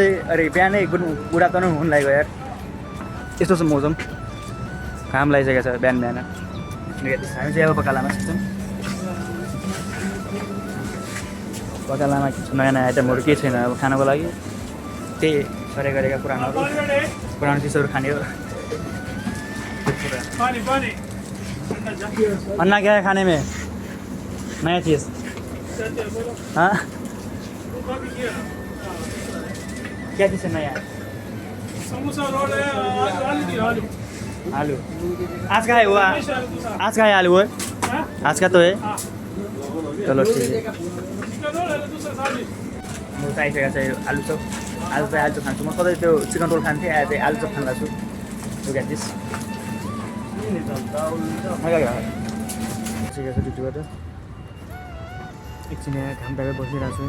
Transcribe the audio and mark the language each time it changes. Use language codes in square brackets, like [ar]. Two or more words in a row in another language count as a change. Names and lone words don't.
[ne] अरे बिहानै बुढा गर्नु हुन लागेको यार, यस्तो छ मौसम, घाम लागिसकेको छ बिहान। हामी चाहिँ अब बकालामा छौँ। बकालामा नयाँ आइटमहरू केही छैन अब खानको लागि, त्यही गरेका पुरानो चिजहरू खाने हो। [hi] अन्ना क्या है खाने में नया चीज़? हाँ, क्या चीज़ है नया? समोसा रोल है, आलू। आज का है वो? आज का है आलू है? आज का तो है। चलो ठीक है। [ne] म त आइसकेको छ आलु चप खान्छु। म सधैँ त्यो चिकन रोल खान्थेँ, आज चाहिँ आलु चप खान लाग्छु। ठिक छ ड्युटीबाट एकछिन यहाँ घाम तापेर बसिरहेको छु होइन।